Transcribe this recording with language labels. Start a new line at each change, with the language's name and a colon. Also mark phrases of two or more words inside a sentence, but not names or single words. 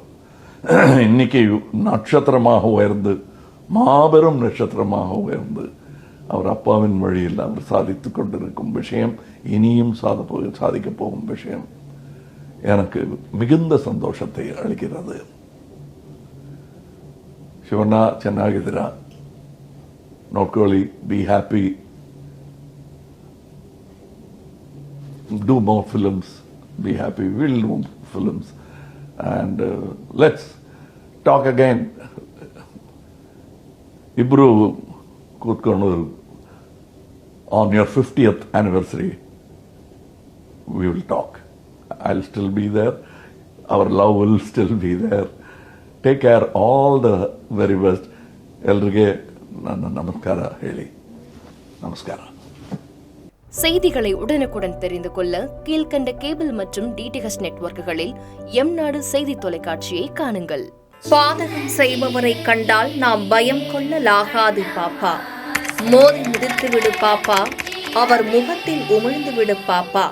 Tamil: இன்னைக்கு நட்சத்திரமாக உயர்ந்து, மாபெரும் நட்சத்திரமாக உயர்ந்து, அவர் அப்பாவின் வழியில் அவர் சாதித்து கொண்டிருக்கும் விஷயம், இனியும் சாதிக்கப் போகும் விஷயம் எனக்கு மிகுந்த சந்தோஷத்தை அளிக்கிறது.
Kannada: ಶಿವಣ್ಣ ಚೆನ್ನಾಗಿದ್ದೀರಾ, ನೋಡ್ಕೊಳ್ಳಿ,
English: be happy, do more films, be happy, we'll do films, and let's talk again.
Kannada: ಇಬ್ರು ಕೂತ್ಕೊಂಡು
English: on your 50th anniversary we will talk. I'll still be there, our love will still be there. Take care, all the very best.
Kannada: ಎಲ್ರಿಗೆ ನನ್ನ ನಮಸ್ಕಾರ ಹೇಳಿ. நமஸ்கார.
Tamil: செய்திகளை உடனுக்குடன் தெரிந்து கொள்ள கீழ்கண்ட கேபிள் மற்றும் டிடிஹெச் நெட்வொர்க்குகளில் எம் நாடு செய்தி தொலைக்காட்சியை காணுங்கள். பாதகம் செய்பவரை கண்டால் நாம் பயம் கொள்ளலாகாது பாப்பா. மோதி மிதித்து விடு பாப்பா, அவர் முகத்தில் உமிழ்ந்து விடு பாப்பா.